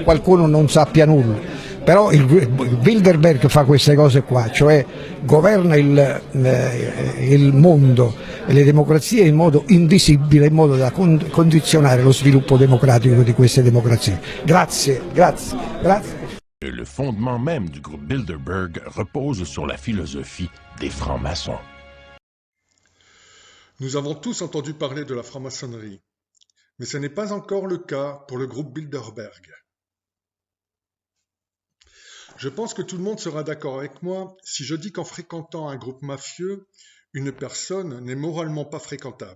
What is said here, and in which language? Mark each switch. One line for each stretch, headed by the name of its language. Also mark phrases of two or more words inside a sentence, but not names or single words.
Italian: Qualcuno non sappia nulla, però il Bilderberg fa queste cose qua, cioè governa il mondo e le democrazie in modo invisibile, in modo da condizionare lo sviluppo democratico di queste democrazie. Grazie.
French: Le fondement même du groupe Bilderberg repose sur la philosophie des francs-maçons. Nous avons tous entendu parler de la franc-maçonnerie, mais ce n'est pas encore le cas pour le groupe Bilderberg. Je pense que tout le monde sera d'accord avec moi si je dis qu'en fréquentant un groupe mafieux, une personne n'est moralement pas fréquentable.